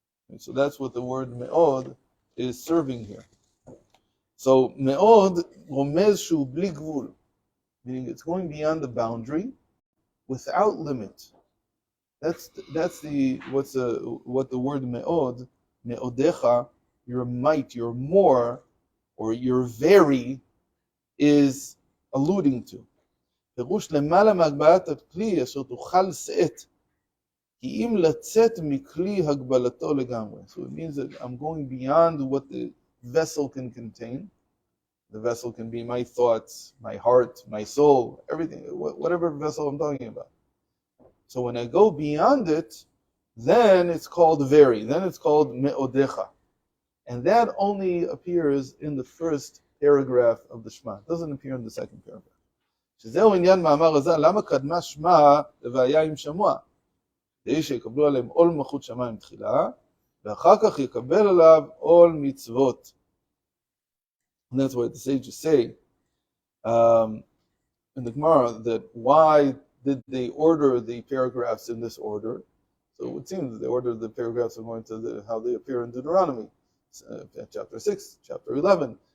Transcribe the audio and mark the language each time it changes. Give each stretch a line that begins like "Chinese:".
English: And so that's what the word me'od is serving here. So
Hebrew: me'od romez shu bli gvul,
English: meaning it's going beyond the boundary without limit. That's what the word me'od, me'odecha, your might, your more, or your very, is alluding to.
Hebrew: פירוש למעלה מהגבלת הכלי אשר תוכל לשאת, כי אם לצאת מכלי הגבלתו לגמרי.
English: So it means that I'm going beyond what the vessel can contain. The vessel can be my thoughts, my heart, my soul, everything, whatever vessel I'm talking about. So when I go beyond it, then it's called very, then it's called me'odecha. And that only appears in the first paragraph of the Shema. It doesn't appear in the second paragraph.
Hebrew: שזהו עניין מאמר הזה, למה קדמה שמה לבעיה עם שמוע? כדי שיקבלו עליהם עול מלכות שמיים תחילה, ואחר כך יקבל עליו עול מצוות.
English: And that's why the sages say in the Gemara that why did they order the paragraphs in this order? So it would seem that they ordered the paragraphs according to how they appear in Deuteronomy, chapter 6, chapter 11.